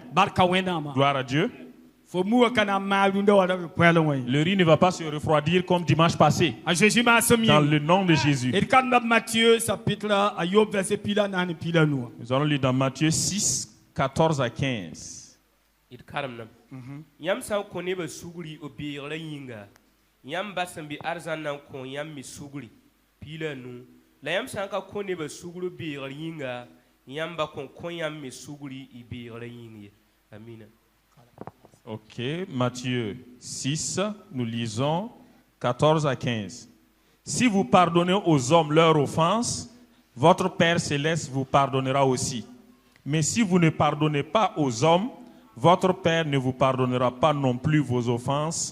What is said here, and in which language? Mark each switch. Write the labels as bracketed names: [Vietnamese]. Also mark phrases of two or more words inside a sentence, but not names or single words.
[French] Gloire à Dieu. Le riz ne va pas se refroidir comme dimanche passé. Dans le nom de Jésus. Nous allons lire dans Matthieu 6, 14 à 15. [Mossi] Yam basambi arzan nan kon yam mi sugri pila nu la yam sanka kone ba sugru bi yinga yam ba kon yam mi sugri i bi yinga. Amina. [French] Ok, Matthieu 6, nous lisons 14 à 15. Si vous pardonnez aux hommes leurs offenses, votre Père céleste vous pardonnera aussi. Mais si vous ne pardonnez pas aux hommes, votre Père ne vous pardonnera pas non plus vos offenses.